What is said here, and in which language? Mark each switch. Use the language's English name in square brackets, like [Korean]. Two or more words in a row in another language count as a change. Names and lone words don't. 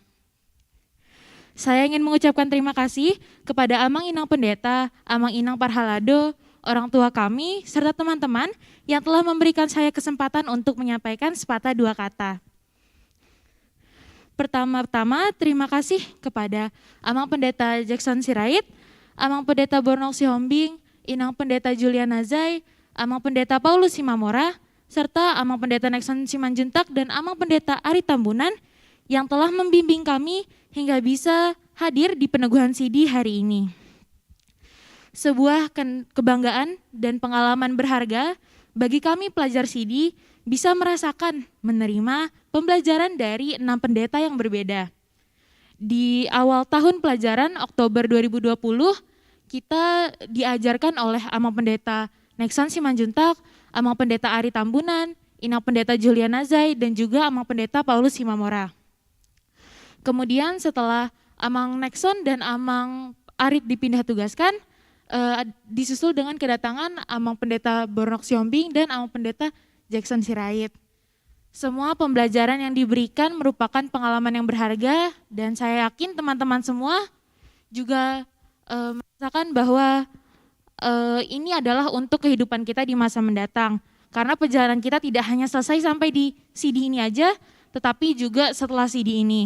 [Indonesian] Saya ingin mengucapkan terima kasih kepada [Batak Toba] Amang Inang [Indonesian] Pendeta, [Batak Toba] Amang Inang [Indonesian] Parhalado, orang tua kami, serta teman-teman yang telah memberikan saya kesempatan untuk menyampaikan sepatah dua kata. Pertama-tama, terima kasih kepada Amang Pendeta Jackson Sirait, Amang Pendeta Bornok Sihombing, Inang Pendeta Julian Nazai, Amang Pendeta Paulus Simamora, serta Amang Pendeta Nexon Simanjuntak dan Amang Pendeta Ari Tambunan yang telah membimbing kami hingga bisa hadir di peneguhan CD hari ini. Sebuah kebanggaan dan pengalaman berharga bagi kami pelajar CD bisa merasakan menerima pembelajaran dari 6 pendeta yang berbeda. Di awal tahun pelajaran Oktober 2020, kita diajarkan oleh Amang Pendeta Nexon Simanjuntak, Amang Pendeta Ari Tambunan, Inang Pendeta Julian Nazai, dan juga Amang Pendeta Paulus Simamora. Kemudian setelah Amang Nexon dan Amang Arit dipindah tugaskan, disusul dengan kedatangan Amang Pendeta Bornok Sihombing dan Amang Pendeta Jackson Sirait. Semua pembelajaran yang diberikan merupakan pengalaman yang berharga dan saya yakin teman-teman semua juga merasakan bahwa ini adalah untuk kehidupan kita di masa mendatang. Karena perjalanan kita tidak hanya selesai sampai di CD ini aja, tetapi juga setelah CD ini.